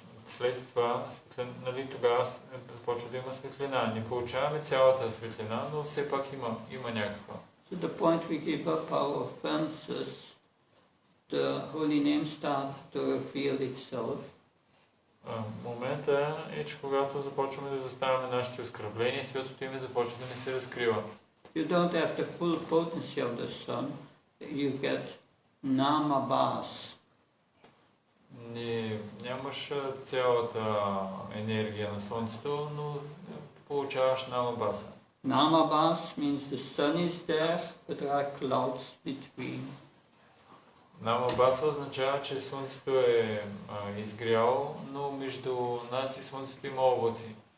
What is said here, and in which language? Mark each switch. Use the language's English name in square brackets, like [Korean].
[Bulgarian] след това, нали, тогава започва да има светлина. Не получаваме цялата светлина, но все пак има някаква. [English] So the point we give up our offenses, the holy name starts to reveal itself. [Bulgarian] Момента е, че когато започваме да изоставяме нашите оскърбления, святото име започва да ни се разкрива. [English] You don't have the full potency of the sun, you get nama-bas. [Bulgarian] Нямаш цялата енергия на Слънцето, но получаваш намабаса. [English] Nama-bas means the sun is there, but there are clouds between. [Bulgarian] Намабаса означава, че Слънцето е изгряло, но между нас и Слънцето има облаци.